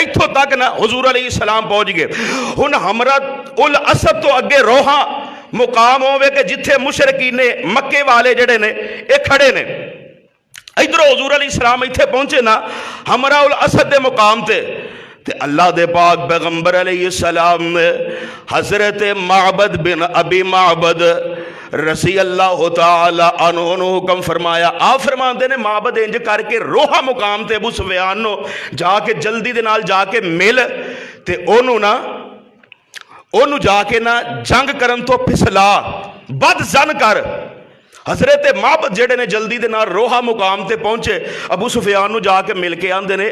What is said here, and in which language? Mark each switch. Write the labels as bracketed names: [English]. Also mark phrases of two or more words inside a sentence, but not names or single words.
[Punjabi] ایتھوں تک نا حضور علیہ السلام پہنچ گئے۔ ہن حمراء الاسد توں اگے روحا مقام ہووے کہ جتھے مشرکین نے مکے والے جیڑے نے یہ کھڑے نے. ادھروں حضور علیہ السلام ایتھے پہنچے نا حمراء الاسد دے مقام تے اللہ دے پاک پیغمبر علیہ السلام نے حضرت معبد بن ابی معبد [Arabic] رضي الله تعالى عنه [Punjabi] نوں حکم فرمایا. آپ فرماتے نے معبد انج کرکے روحا مقام تے ابو سفیان نو جاکے جلدی دے نال جاکے مل تے اونوں نا اونوں جاکے نا جنگ کرن توں فسلا بد ظن کر. حضرت معبد جیڑے نے جلدی دے نال روحا مقام تے پہنچے ابو سفیان نوں جاکے مل کے آندے نے.